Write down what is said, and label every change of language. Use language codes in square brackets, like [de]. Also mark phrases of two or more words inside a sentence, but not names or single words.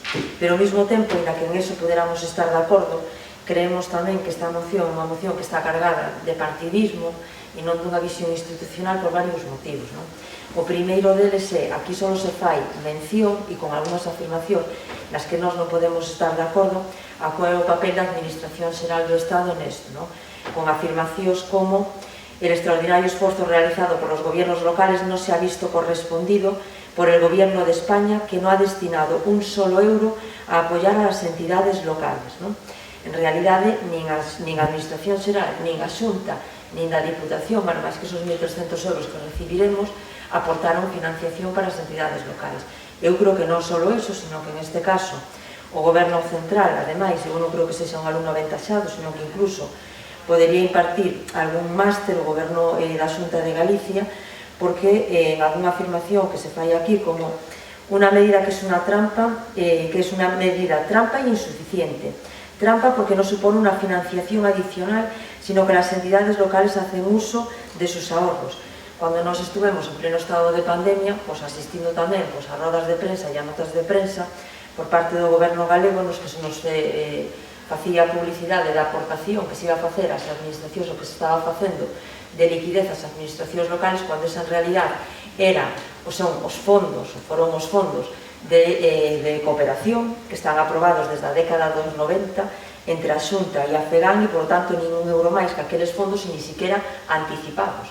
[gl] Pero ao mesmo tempo, ainda que [es] en eso [gl] poderamos estar de acordo, creemos tamén que esta moción é unha moción que está cargada de partidismo e non dunha visión institucional por varios motivos. O primeiro deles é, aquí só se fai mención e con algunhas afirmacións nas que nós non podemos estar de acordo a qual é o papel da Administración Xeral do Estado nesto, con afirmacións como [es] el extraordinario esforzo realizado por los gobiernos locales no se ha visto correspondido por el Gobierno de España, que no ha destinado un solo euro a apoyar a las entidades locales. [gl] En realidade, nin a Administración Xeral, nin a Xunta, nin da Diputación, bueno, máis que esos 1.300 euros que recibiremos, aportaron financiación para as entidades locales. Eu creo que non só iso, sino que neste caso o Goberno Central, ademais, eu non creo que sexa un alumno aventaxado, sino que incluso podería impartir algún máster o Goberno da Xunta de Galicia, porque en algunha afirmación que se fai aquí, como [es] Una medida que es una trampa, que es una medida trampa [gl] e insuficiente. [es] Trampa porque no supone una financiación adicional, sino que las entidades locales hacen uso de sus ahorros. [gl] Cuando nos estuvemos en pleno estado de pandemia, pues asistindo tamén a rodas de prensa e a notas de prensa por parte do goberno galego nos que se nos facía publicidade da aportación que se iba a facer ás administracións, o que se estaba facendo de liquidez ás administracións locales, [es] cuando esa en realidad era, [gl] son os fondos, foron os fondos de cooperación que están aprobados desde a década dos 90 entre a Xunta e a FEGAN, e, por tanto, ningún euro máis que aqueles fondos e [es] ni siquiera anticipados.